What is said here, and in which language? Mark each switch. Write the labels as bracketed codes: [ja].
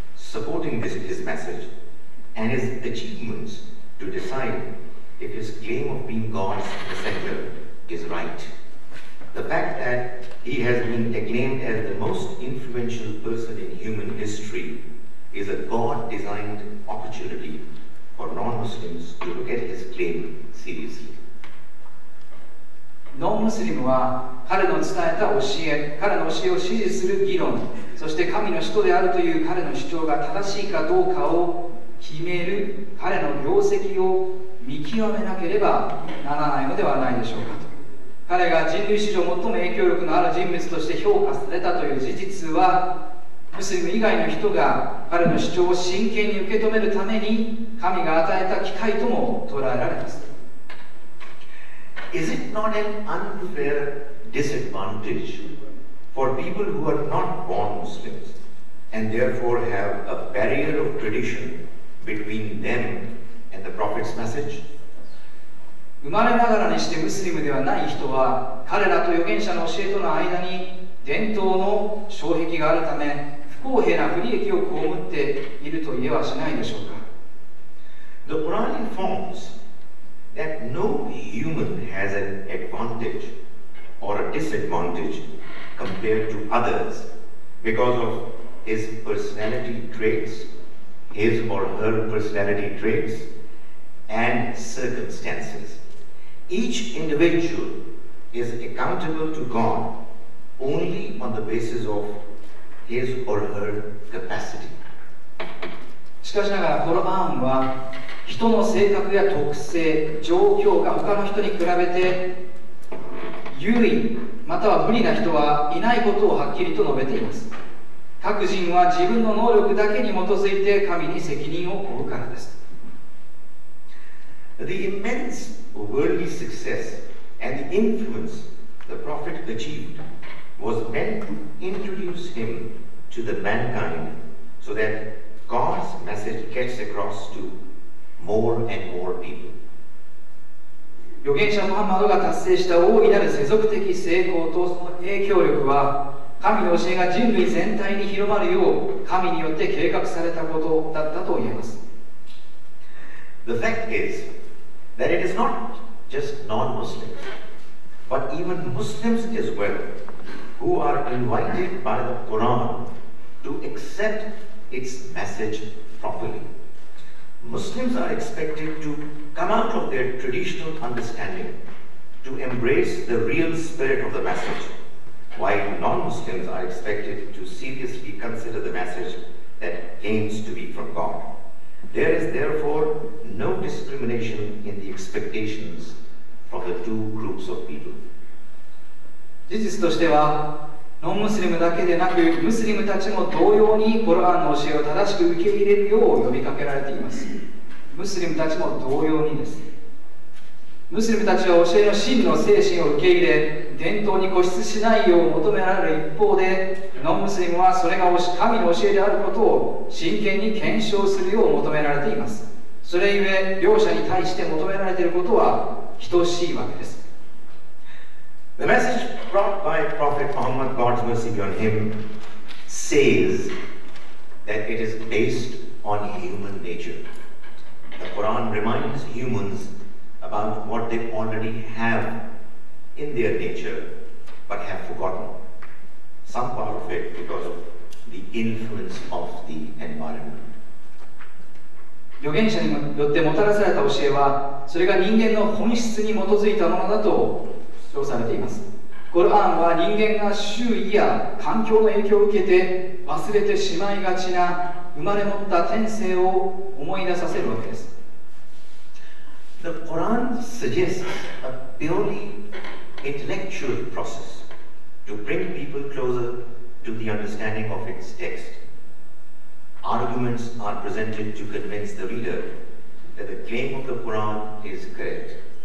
[en] supporting his message and his achievements to decide if his claim of being God's messenger is right. The fact that he has been acclaimed as the most influential person in human history is a God-designed opportunity for non-Muslims to look at his claim seriously. [ja] ノンムスリムは彼の伝えた教え、彼の教えを支持する議論、そして神の使徒であるという彼の主張が正しいかどうかを決める彼の業績を見極めなければならないのではないでしょうかと。彼が人類史上最も影響力のある人物として評価されたという事実は、ムスリム以外の人が彼の主張を真剣に受け止めるために神が与えた機会とも捉えられます。 [en] Is it not an unfair disadvantage for people who are not born Muslims and therefore have a barrier of tradition between them and the Prophet's message? [ja] 生まれながらにしてムスリムではない人は彼らと預言者の教えとの間に伝統の障壁があるため不公平な不利益を被っていると言えはしないでしょうか。 [en] The Quran informs that no human has an advantage or a disadvantage compared to others because of his personality traits, his or her personality traits, and circumstances. Each individual is accountable to God only on the basis of his or her capacity. [ja] しかしながらコルアンは人の性格や特性、状況が他の人に比べて優位または不利な人はいないことをはっきりと述べています。各人は自分の能力だけに基づいて神に責任を負うからです。 [en] The immense worldly success and the influence the Prophet achieved was meant to introduce him to the mankind so that God's message gets across to more and more people. [ja] 預言者ムハンマドが達成した大いなる世俗的成功とその影響力は神の教えが人類全体に広まるよう神によって計画されたことだったと言えます。 [en] The fact is that it is not just non-Muslims, but even Muslims as well, who are invited by the Quran to accept its message properly. Muslims are expected to come out of their traditional understanding to embrace the real spirit of the message, while non-Muslims are expected to seriously consider the message that claims to be from God. There is therefore no discrimination in the expectations from the two groups of people. [ja] 事実としてはノンムスリムだけでなくムスリムたちも同様にコルアンの教えを正しく受け入れるよう呼びかけられています。ムスリムたちも同様にです。ムスリムたちは教えの真の精神を受け入れ伝統に固執しないよう求められる一方でノンムスリムはそれが神の教えであることを真剣に検証するよう求められています。それゆえ両者に対して求められていることは等しいわけです。 [en] The message brought by Prophet Muhammad, God's mercy be on him, says that it is based on human nature. The Quran reminds humans about what they already have in their nature but have forgotten. Some part of it because of the influence of the environment. [ja] 預言者によってもたらされた教えはそれが人間の本質に基づいたものだと主張されています。コルアンは人間が周囲や環境の影響を受けて忘れてしまいがちな生まれ持った天性を思い出させるわけです。 [en] The Quran suggests a purely intellectual process to bring people closer to the understanding of its text. Arguments are presented to convince the reader that the claim of the Quran is correct.